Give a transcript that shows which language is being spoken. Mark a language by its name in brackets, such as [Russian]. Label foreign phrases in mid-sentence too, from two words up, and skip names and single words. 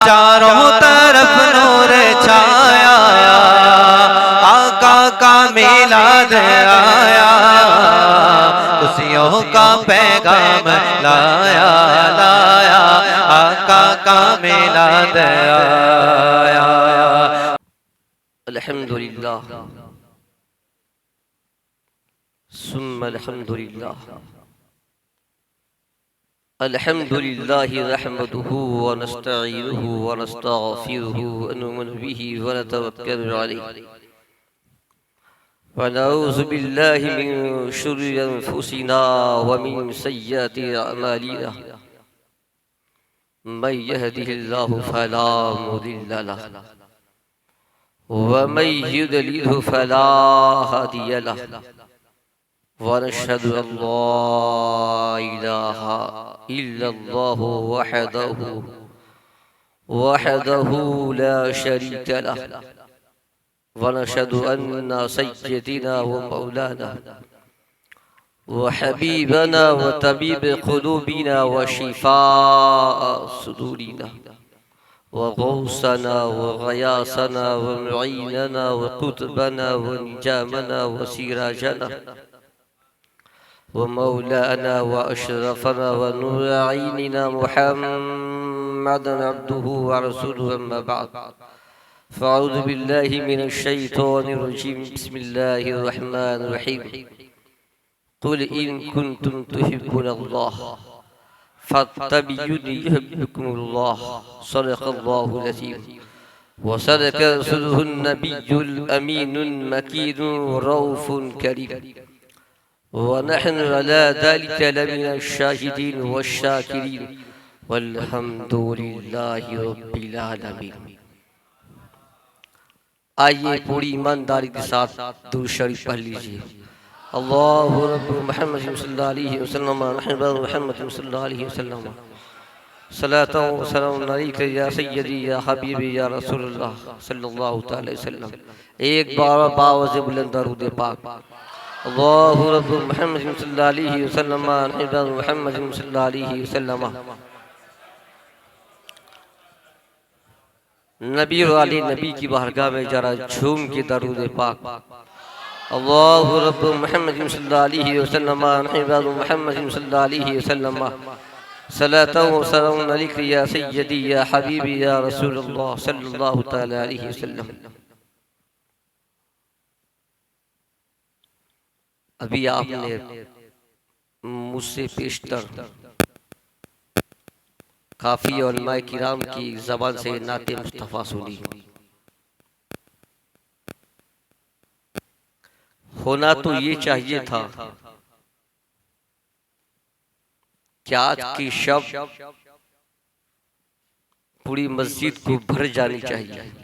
[Urdu] چاروں طرف نور چھایا، آقا کا میلاد آیا، خوشیوں کا پیغام لایا لایا، آقا کا میلاد آیا. [Arabic] الحمد لله ثم الحمد لله الحمد لله نحمده ونستعينه ونستغفره ونؤمن به ونتوكل عليه ونعوذ بالله من شرور أنفسنا ومن سيئات أعمالنا من يهده الله فلا مضل له ومن يضلله فلا هادي له ونشهد أن لا إله إلا الله وحده لا شريك له ونشهد أن سيدنا ومولانا وحبيبنا وطبيب قلوبنا وشفاء صدورنا وغوثنا وغياثنا ومعيننا وقطبنا ونظامنا وسراجنا ومولانا وأشرفنا ونور أعيننا محمدا عبده ورسوله أما بعد فأعوذ بالله من الشيطان الرجيم بسم الله الرحمن الرحيم قل إن كنتم تحبون الله فاتبعوني يحببكم الله صدق الله العظيم وصدق رسوله النبي الأمين المكين الرؤوف الكريم ونحن على ذلك لمن الشاهدين والشاكرين والحمد لله رب العالمين. [Urdu] آئیے پوری ایمانداری کے ساتھ درود شریف پڑھ لیجیے. [Arabic] الله رب محمد صلى الله عليه وسلم محمد صلى الله عليه وسلم الصلاة والسلام عليك يا سيدي يا حبيبي يا رسول الله صلى الله عليه وسلم. [Urdu] ایک بار باآواز بلند درود پاک. [Arabic] الله رب محمد صلى الله عليه وسلم محمد صلى الله عليه وسلم. [Urdu] نبی والی نبی کی بارگاہ میں ذرا جھوم کے درود پاک. [Arabic] الله رب محمد صلى الله عليه وسلم محمد صلى الله عليه وسلم الصلاة والسلام عليك يا سيدي يا حبيبي يا رسول الله صلى الله تعالى عليه وسلم. [Urdu] ابھی آپ نے مجھ سے پیشتر کافی علمائے کرام کی زبان سے نعت مصطفیٰ سنی. ہونا تو یہ چاہیے تھا کہ آج کی شب پوری مسجد کو بھر جانی چاہیے.